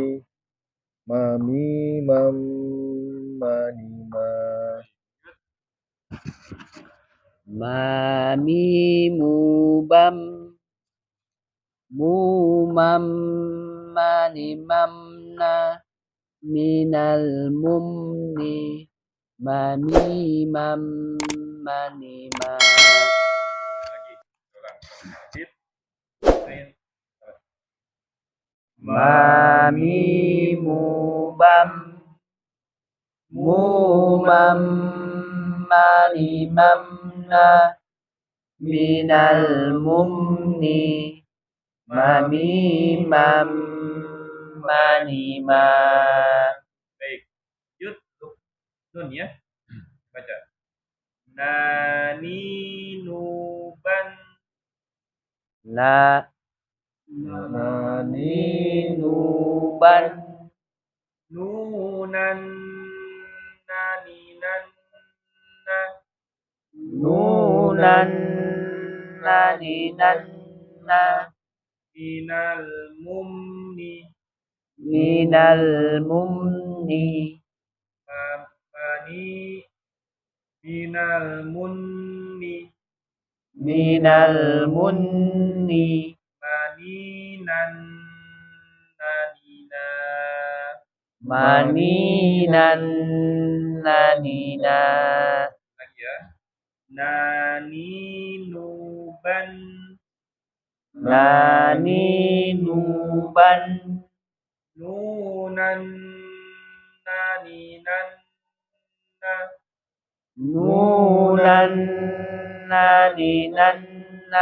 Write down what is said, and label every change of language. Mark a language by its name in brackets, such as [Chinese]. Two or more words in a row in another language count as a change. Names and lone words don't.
[Indonesian] Mami mam mani ma. Mami mubam. Mumam mani mamna. Minal mumni. Manimam manima. Lagi, ulang. Sit, main. Mamimu bam mumam manimamna minal mumni mamimam manima. Baik. Yud, nun ya. Baca. Nani nuban. Na nani nuban Nunan nani nan na nunan nani nanna minal mumni minal mumni mani minal munni minal munni maninan nanina maninan nanina. lagi ya. Nani nuban Nani nuban nunan nani nanna nunan nani nanna